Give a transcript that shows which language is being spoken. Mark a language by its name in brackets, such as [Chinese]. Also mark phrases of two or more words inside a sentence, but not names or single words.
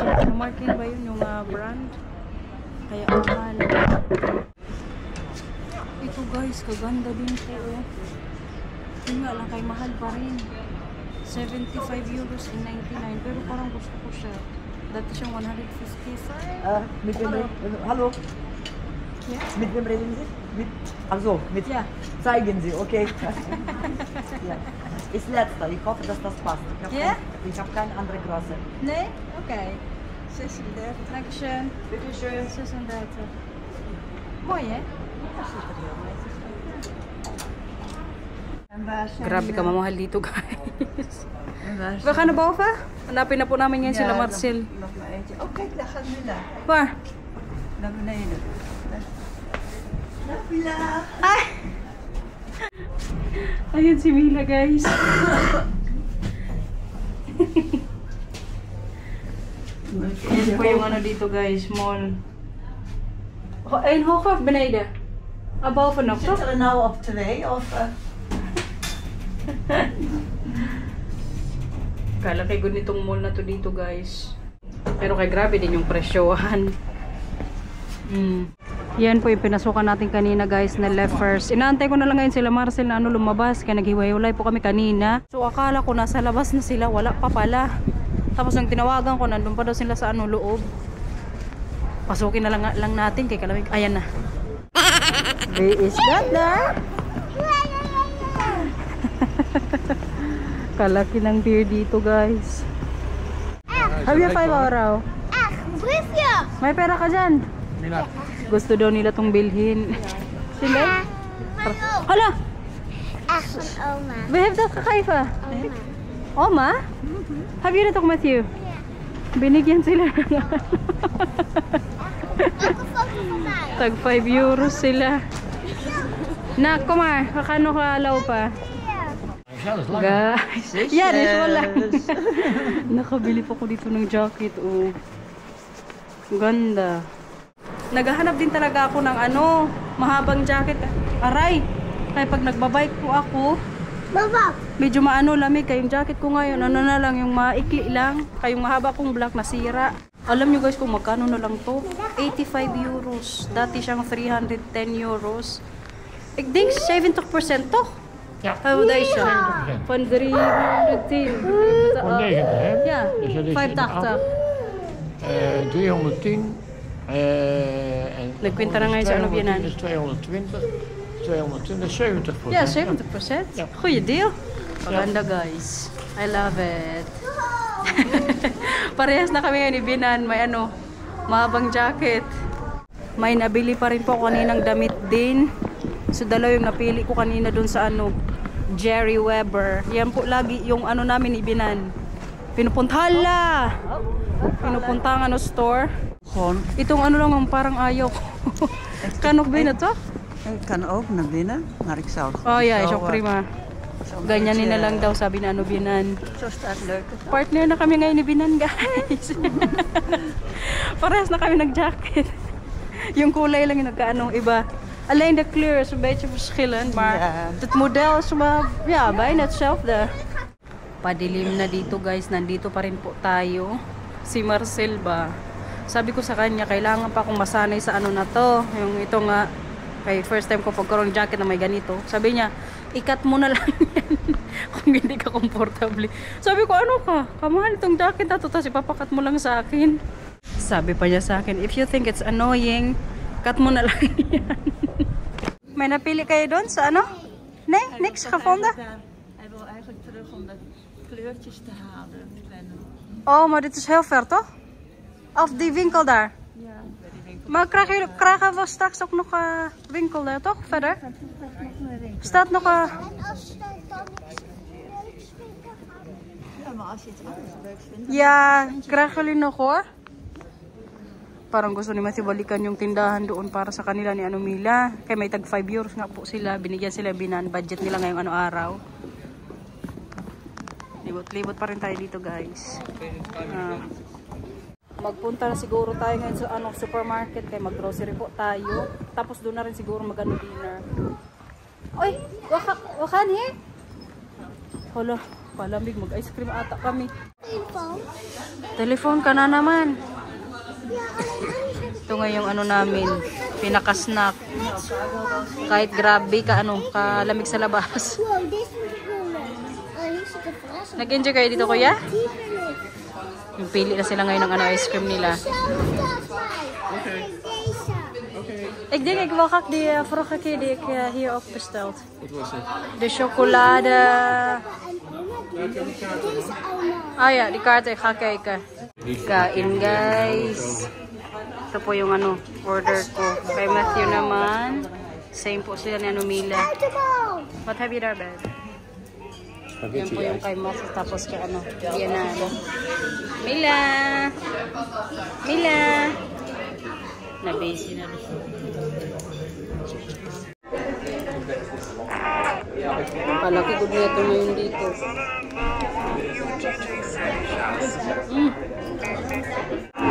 [Filipino] Marking ba yun yung brand? Kaya ang mahal. Ito guys, kaganda din po. Oh. Yun nga lang kay mahal pa rin. [English] 75 euros and 99. [Filipino] Pero parang gusto ko siya. Dati siyang 150. [German] Mit wem hallo? Ja? Mit wem reden Sie? Mit, also, mit, Ja. zeigen Sie, okay? Ja. Ist letzter, ich hoffe, dass das passt. Ja? Ich habe keine andere Größe. [Dutch] Nee? Oké. 36. Dankeschön. [German] Bitteschön. 36. [Dutch] Mooi hè? [Filipino] Grabe ka mamahal dito guys. [Dutch] We gaan naar boven. [Filipino] Hanapin na po namin ngayon sila Marcel. [Dutch] Nog maar eentje. Oh kijk, daar gaat Mila. Waar? Naar beneden. Dag Mila. [Filipino] Ay! Ayun si Mila guys. Yan po yung ano dito guys, mall. [Dutch] En hoog of beneden? Bovenop, toch? Zit er nou op 2 of... [Filipino] Kalaki good nitong mall na to dito guys. Pero kay grabe din yung presyohan. Yan po yung pinasukan natin kanina guys na [English] left first. [Filipino] Inaantay ko na lang ngayon sila Marcel na lumabas. Kaya naghiwalay po kami kanina. So akala ko nasa labas na sila. Wala pa pala. Tapos nang tinawagan ko, nandun pa daw sila sa loob. Pasukin na lang natin kay kalamig. Ayan na. [English] Is that there? [Filipino] Kalaki ng deer dito guys. [English] Have you 5 euro? [Dutch] Briefje. [Filipino] May pera ka dyan? Gusto daw nila tong bilhin. Sila? Hala! [Dutch] Echt van oma. Wie heeft dat gegeven? Oma? Heb je dat ook met you? [Filipino] Binigyan sila. [Dutch] Ook een foto van mij. [Filipino] Tag 5 euros sila. Na, [Dutch] kom maar. We gaan nog lopen. [Filipino] Guys. Yan, is wala. Nakabili pa ko dito ng jacket. Oh. Ganda. Naghahanap din talaga ako ng mahabang jacket. Aray. Kaya pag nagbabike po ako, Baba. medyo lamig. Kaya yung jacket ko ngayon, na lang, yung maikli lang. Kaya yung mahaba kong black nasira. Alam nyo guys kung magkano na lang to? 85 euros. Dati siyang 310 euros. [Dutch] Ik denk 70% toch? Ja. Hoe deze? Van 310. Voor 90, hè? Ja, Dus dat is 580. 310. En [Filipino] Nagkwinta na ngayon sa Bianan. [Dutch] is 220. 220, 70%. Ja, 70%. Ja. Goeie deal. [Filipino] Maganda guys. [English] I love it. [Filipino] Parehas na kami ngayon ni Bianan. May mahabang jacket. May nabili pa rin po kaninang damit din. So dalawa yung napili ko kanina dun sa Jerry Weber. Yan po lagi yung namin ni Bianan. Pinupuntahan Pinupuntahan store. [Dutch] Gewoon, [Filipino] Itong lang ang parang ayaw ko. [Dutch] Kan nog binnen toch? ik kan ook naar binnen, maar ik zou... Oh ja, is zo, ook prima. zo'n [Filipino] Ganyanin na [Dutch] beetje- [Filipino] lang daw sabi na Bianan. [Dutch] Zo staat leuk. [Filipino] Partner na kami ngayon ni Bianan guys. Parehas na kami nag-jacket. Yung kulay lang yung iba. [Dutch] Alleen de kleur is een beetje verschillend, maar Ja. het model is bijna hetzelfde. [Filipino] Padilim na dito guys, nandito pa rin po tayo. Si Marcel ba? Sabi ko sa kanya, kailangan pa akong masanay sa na to. Yung ito nga, kay [English] first time [Filipino] ko pagkaroon jacket na may ganito. Sabi niya, ikat mo na lang yan kung hindi ka komportable. Sabi ko, kamahal itong jacket na to, tapos ipapakat mo lang sa akin. Sabi pa niya sa akin, [English] if you think it's annoying, cut [Filipino] mo na lang yan. May napili kayo doon sa [Dutch] Nee, niks gevonden? Hij wil eigenlijk terug om de kleurtjes te halen. Oh, maar dit is heel ver, toch? Of die winkel daar? Ja, bij die winkel. Maar krijgen we straks ook nog winkel daar, toch? Verder? Staat nog En als je dan niks leuks vindt, dan gaan we. Ja, maar als je iets anders leuks vindt... Ja, krijgen jullie nog hoor. [Filipino] Parang gusto ni Matthew balikan yung tindahan doon para sa kanila ni Mila. Kaya may tag 5 euros nga po sila. Binigyan sila Bianan. Budget nila ngayong araw. Libot-libot pa rin tayo dito guys. Magpunta na siguro tayo ngayon sa supermarket. Kaya mag-grocery po tayo. Tapos doon na rin siguro dinner. Oy! Wakan here? Hala, palamig. Mag- [English] ice cream [Filipino] ata kami. [Dutch] Telefoon. [Filipino] Telephone ka na naman. [Dutch] Ja, alleen [Filipino] Ito nga yung namin, pinaka-snack. Kahit grabe kalamig sa labas. [Dutch] wow, deze moet ik willen. Oh, hier zit een verrassing. [Filipino] Nag-enjoy kayo dito kuya? [Dutch] Die wil ik. [Filipino] Yung pili na sila ngayon ng [English] ice cream [Filipino] nila. [Dutch] Hetzelfde als mij. En deze. Ik denk ik wil graag die vorige keer die ik hier ook besteld. Wat was het? De chocolade. En oma doet deze allemaal. Ah ja, die kaart ik ga kijken. [Filipino] Kain guys. Ito po yung order ko. Kay Matthew naman. Same po sila ni Mila. [Dutch] Uit de bal. [English] What have you there, babe? [Filipino] Yan po yung kay Matthew. Tapos kay Bianan. Mila! Mila! Na-busy na rin. Palaki good na ito ngayon dito.